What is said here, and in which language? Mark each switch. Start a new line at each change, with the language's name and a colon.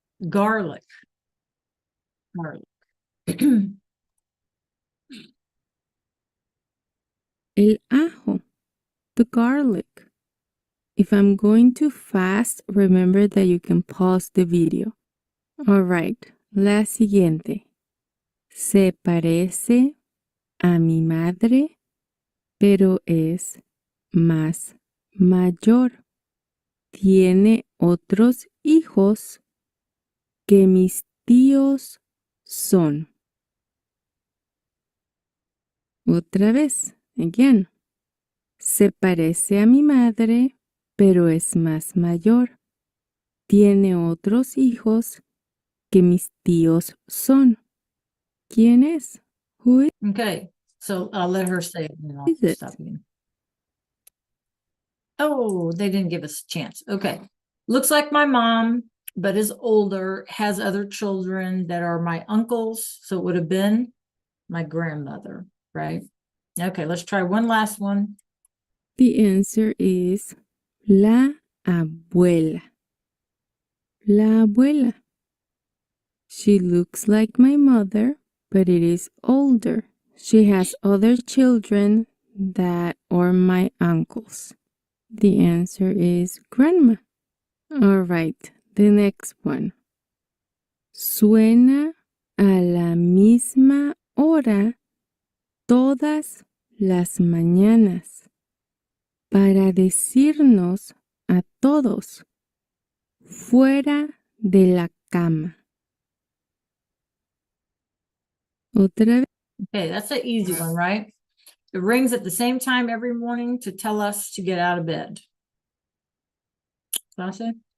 English: Garlic. Garlic.
Spanish: El ajo,
English: the garlic. If I'm going too fast, remember that you can pause the video. All right,
Spanish: la siguiente. Se parece a mi madre, pero es más mayor. Tiene otros hijos que mis tíos son. Otra vez,
English: again.
Spanish: Se parece a mi madre, pero es más mayor. Tiene otros hijos que mis tíos son. ¿Quién es?
English: Who is Okay, so I'll let her say it and I'll it? stop again. Oh, they didn't give us a chance. Okay. Looks like my mom, but is older, has other children that are my uncles. So it would have been my grandmother, right? Okay, let's try one last one. The answer is
Spanish: la abuela. La abuela.
English: She looks like my mother, but it is older. She has other children that are my uncles. The answer is grandma. All right, the next one.
Spanish: Suena a la misma hora todas las mañanas para decirnos a todos fuera de la cama. Otra vez.
English: Okay, that's an easy one, right? It rings at the same time every morning to tell us to get out of bed. Sasha?